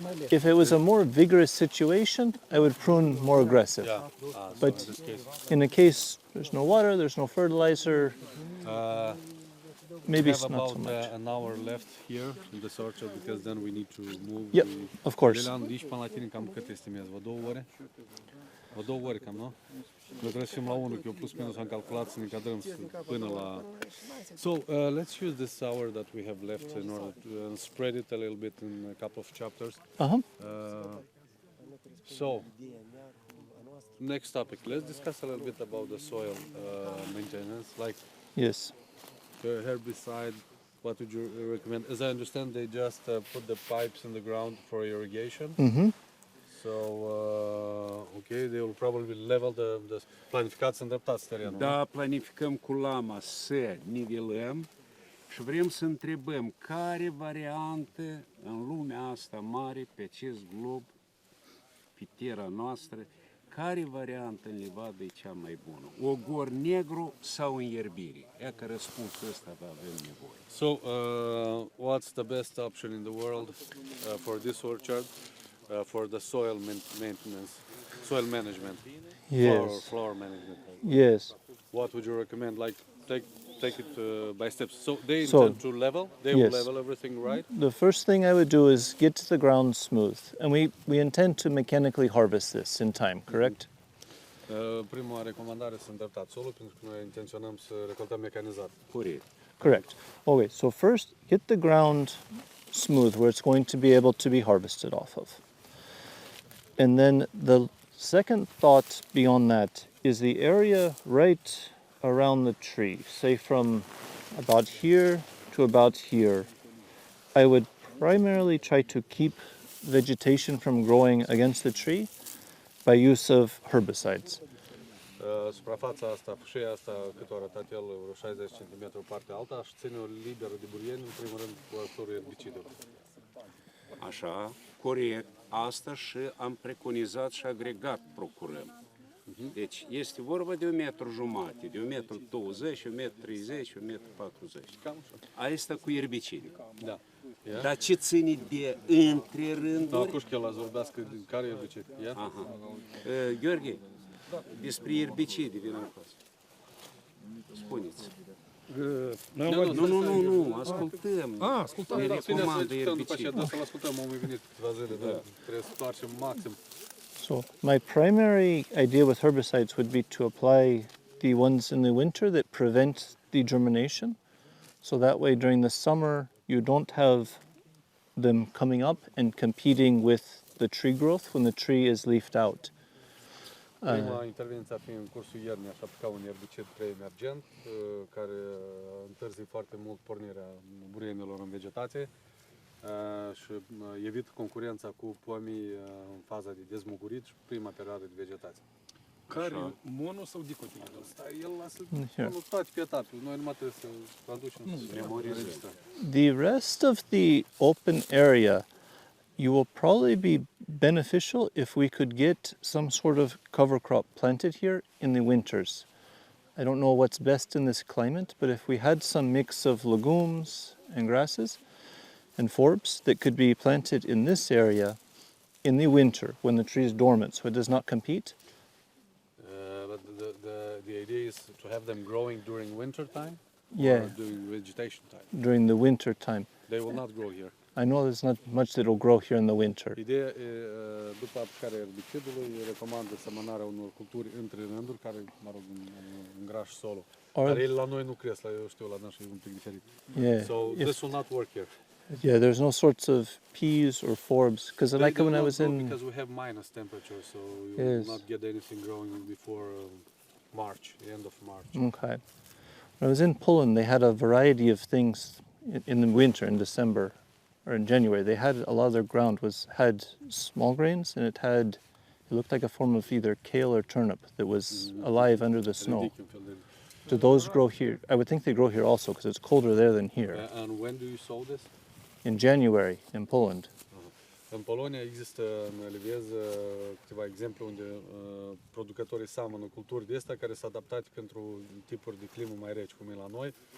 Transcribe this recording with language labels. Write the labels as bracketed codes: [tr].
[en] If it was a more vigorous situation, I would prune more aggressive. yeah. But in this case, in a case there's no water, there's no fertilizer, maybe we it's have not so about much. an hour left here in this orchard because then we need to move. Yep, of course. [ro] Lelan, de aici până la tine cam cât estimezi? Vă 2 ore? Vă 2 ore cam, nu? Noi trebuie să fim la 1, că eu plus minus am calculat să ne încadrăm până la... [en] So, let's use this hour that we have left in order to spread it a little bit in a couple of chapters. So, next topic. Let's discuss a little bit about the soil maintenance, like Yes. the herbicide. What would you recommend? As I understand, they just put the pipes in the ground for irrigation. Mm-hmm. So, okay, they will probably level the [ro] planificați îndreptați terenul. Da, planificăm cu lama să nivelăm și vrem să întrebăm care variantă în lumea asta mare, pe acest glob, pe terra noastră, care variantă în livadă e cea mai bună? Ogor negru sau înierbire? E că răspunsul ăsta avem nevoie. [en] So, what's the best option in the world for this orchard, for the soil maintenance, soil management, Yes. flower management? Yes. What would you recommend? Like, take it by steps. So they So, intend to level. They will yes. level everything, right? The first thing I would do is get the ground smooth. And we intend to mechanically harvest this in time, correct? [ro] Prima recomandare să îndreptat solul, pentru că noi intenționăm să recoltăm mecanizat. Corect. [en] Correct. Okay, so first get the ground smooth where it's going to be able to be harvested off of. And then the second thought beyond that is the area right around the tree, say from about here to about here. I would primarily try to keep vegetation from growing against the tree by use of herbicides. [ro] Suprafața asta, fâșia asta, cât o arătat el, vreo 60 cm partea alta și ține-o liberă de burieni, în primul rând cu ajutorul erbicidului. Așa, corect. Asta și am preconizat și agregat procurăm. Deci este vorba de 1,5 m, de 1,20 m, 1,30 m, 1,40 m. Cam așa. Asta cu erbicide. Da. Dar ce ține de între rânduri? Da, cușcă el ați vorbească de care erbicid. Aha. Gheorghe, despre erbicide, vină încoace. Spuneți. Nu, ascultăm. Ascultăm. Ne Bine să recomandă discutăm după aceea, erbicide. dar să-l ascultăm, am venit câteva zile, dar trebuie să facem maxim. [en] So my primary idea with herbicides would be to apply the ones in the winter that prevent the germination. So that way during the summer you don't have them coming up and competing with the tree growth when the tree is leafed out. [ro] Prima intervenție ar fi în cursul iernii, aș aplica un erbicid preemergent care întârzi foarte mult pornirea burienilor în vegetație și evit concurența cu pomii în faza de dezmugurit și prima perioadă de vegetație. Care? Mono sau dicotiledon? El lasă toate pe etape, noi numai trebuie să producem. [en] The rest of the open area you will probably be beneficial if we could get some sort of cover crop planted here in the winters. I don't know what's best in this climate, but if we had some mix of legumes and grasses and forbs that could be planted in this area in the winter when the tree is dormant, so it does not compete. But the idea is to have them growing during winter time Yeah. or during vegetation time. During the winter time. They will not grow here. I know there's not much that will grow here in the winter. [ro] Ideea e, după aplicarea erbicidului, recomandă semănarea unor culturi între rânduri, care, mă rog, îngraș solul. Dar ele la noi nu cresc, eu știu, la noi e un pic diferit. [en] Yeah. So this will not work here. Yeah, there's no sorts of peas or forbs, because like They when I don't was grow in... because we have minus temperature, so you Yes. will not get anything growing before March, the end of March. Okay. When I was in Poland, they had a variety of things in the winter, in December or in January. They had a lot of their ground had small grains, and it looked like a form of either kale or turnip that was alive under the snow. Do those grow here? I would think they grow here also, because it's colder there than here. And when do you sow this? In January, in Poland. [ro] În Polonia există în Elivez câteva exemple unde producătorii seamănă culturi de astea care sunt adaptate pentru tipuri de climă mai reci, cum e la noi.